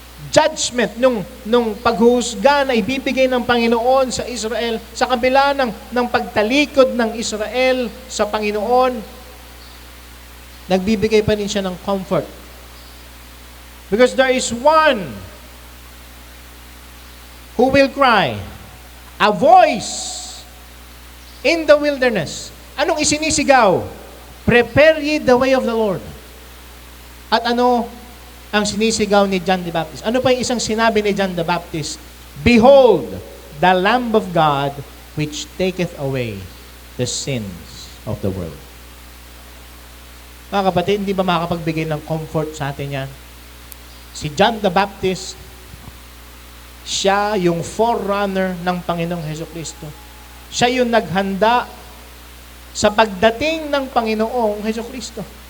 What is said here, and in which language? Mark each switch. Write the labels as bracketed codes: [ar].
[tl] judgment, nung paghuhusga na ibibigay ng Panginoon sa Israel, sa kabila ng pagtalikod ng Israel sa Panginoon, nagbibigay pa rin siya ng comfort. [en] Because there is one who will cry, a voice in the wilderness. [tl] Anong isinisigaw? [en] Prepare ye the way of the Lord. [tl] At ano ang sinisigaw ni John the Baptist? Ano pa yung isang sinabi ni John the Baptist? [en] Behold, the Lamb of God, which taketh away the sins of the world. [tl] Mga kapatid, hindi ba makakapagbigay ng comfort sa atin yan? Si John the Baptist, siya yung forerunner ng Panginoong Hesukristo. Siya yung naghanda sa pagdating ng Panginoong Hesukristo.